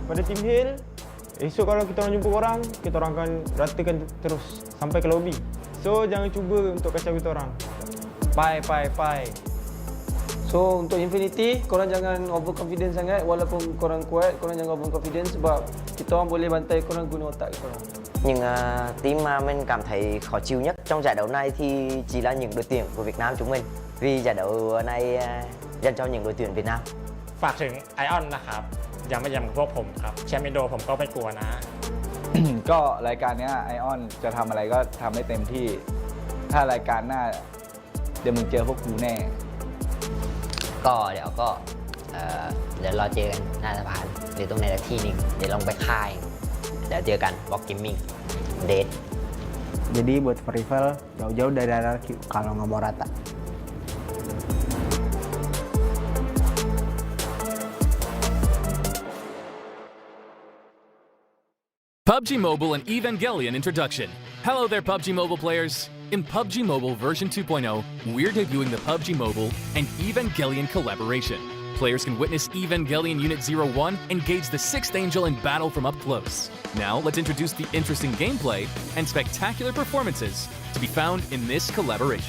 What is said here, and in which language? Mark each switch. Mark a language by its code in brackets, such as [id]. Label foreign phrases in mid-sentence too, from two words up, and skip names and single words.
[ms] Team Hail, esok kalau kita orang jumpa korang, kita orang akan ratakan terus sampai ke lobby. So jangan cuba untuk kacau kita orang. Bye. So untuk Infinity, korang jangan overconfident sangat. Walaupun korang kuat, korang jangan overconfident sebab kita orang boleh bantai korang guna otak korang. [vi] Nhưng team mà mình cảm thấy khó chịu nhất trong giải đấu này thì chỉ là những đội tuyển của Việt Nam chúng mình. Vì giải đấu này dành cho những đội tuyển Việt Nam. [th] ฝากถึงไอออนนะครับอย่ามาแย่งกับพวกผมครับแชมป์อินโดผมก็ไม่กลัวนะ ก็รายการนี้ไอออนจะทำอะไรก็ทำได้เต็มที่ ถ้ารายการหน้าเดี๋ยวมึงเจอพวกกูแน่ ก็เดี๋ยวรอเจอกันหน้าสะพานหรือตรงไหนสักที่หนึ่งเดี๋ยวลงไปค่ายเดี๋ยวเจอกันบล็อกเกมมิ่งเดท [id] Jadi buat rival jauh-jauh dari daerah kalau nggak mau rata. [en] PUBG Mobile and Evangelion Introduction. Hello there, PUBG Mobile players. In PUBG Mobile version 2.0, we're debuting the PUBG Mobile and Evangelion collaboration. Players can witness Evangelion Unit 01 engage the 6th Angel in battle from up close. Now, let's introduce the interesting gameplay and spectacular performances to be found in this collaboration.